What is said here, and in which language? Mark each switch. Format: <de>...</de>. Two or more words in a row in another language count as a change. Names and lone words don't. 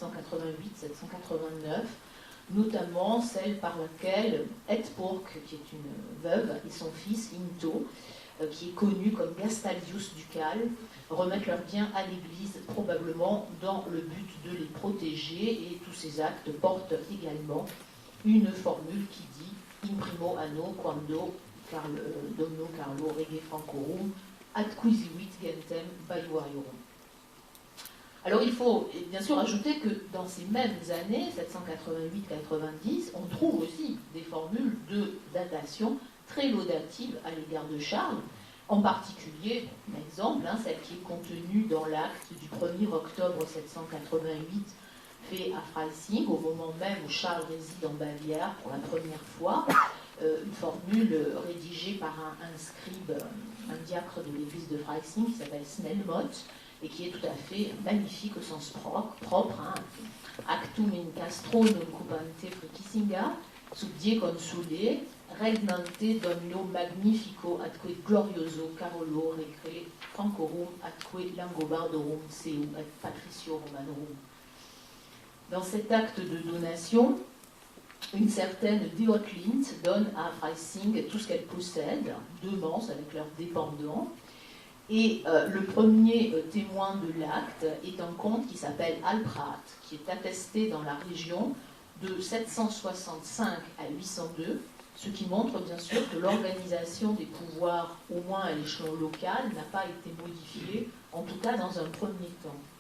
<fr>788-789, notamment celle par laquelle Edburg, qui est une veuve, et son fils Into, qui est connu comme Gastalius ducal, remettent leurs biens à l'Église, probablement dans le but de les protéger, et tous ces actes portent également une formule qui dit</fr> <la>imprimo anno quando Domino Carlo Rege Francorum adquisivit gentem Baiuariorum.</la> <fr>Alors il faut bien sûr ajouter que dans ces mêmes années, 788-90, on trouve aussi des formules de datation très laudatives à l'égard de Charles, en particulier, un exemple, celle qui est contenue dans l'acte du 1er octobre 788, fait à Freising, au moment même où Charles réside en Bavière pour la première fois, une formule rédigée par un scribe, un diacre de l'église de Freising qui s'appelle Snellmott, et qui est tout à fait magnifique au sens propre. Hein.</fr> <la>Actum in castro non cupante fricissinga, sub die consule, regnante domino magnifico atque glorioso Carolo recre Francorum atque Langobardorum seu et Patricio Romanorum.</la> <fr>Dans cet acte de donation, une certaine Deotlint donne à Freising tout ce qu'elle possède, 2 manses avec leurs dépendants. Et le premier témoin de l'acte est un comte qui s'appelle Alprat, qui est attesté dans la région de 765 à 802, ce qui montre bien sûr que l'organisation des pouvoirs, au moins à l'échelon local, n'a pas été modifiée, en tout cas dans un premier temps.</fr>